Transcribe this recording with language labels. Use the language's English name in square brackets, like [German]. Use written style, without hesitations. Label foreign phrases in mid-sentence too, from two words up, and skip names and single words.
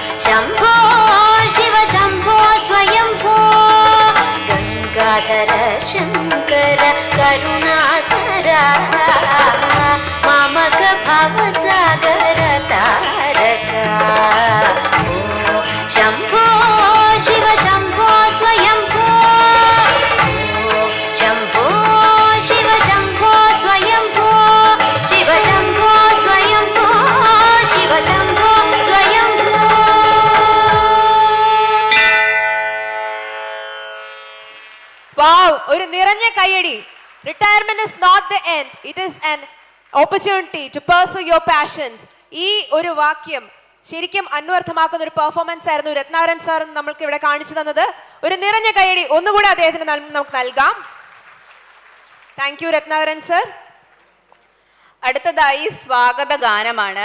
[Sanskrit] शम्भो शिव शम्भो स्वयंभो गंगाधर शंकर करुणाकर मामक भवसागर तारक ओ शम्भो शिव शम्भो स्वयंभो ओ शम्भो शिव शम्भो स्वयंभो शिव शम्भो स्वयंभो शिव शम्भो स्वयंभो. [Malayalam] Wow, ഒരു നിറഞ്ഞ കയ്യടി. [English] Retirement is not the end. It is an opportunity to pursue your passions. [Malayalam] ഈ ഒരു വാക്യം ശരിക്കും അന്വർത്ഥമാക്കുന്ന ഒരു പെർഫോമൻസ് ആയിരുന്നു രത്നാകരൻ സാർ നമ്മൾക്ക് ഇവിടെ കാണിച്ചു തന്നത്. ഒരു നിറഞ്ഞ കയ്യടി ഒന്നുകൂടെ അദ്ദേഹത്തിന് നമുക്ക് നൽകാം. [English] thank you [Malayalam] രത്നാകരൻ സർ. അടുത്തതായി സ്വാഗത ഗാനമാണ്.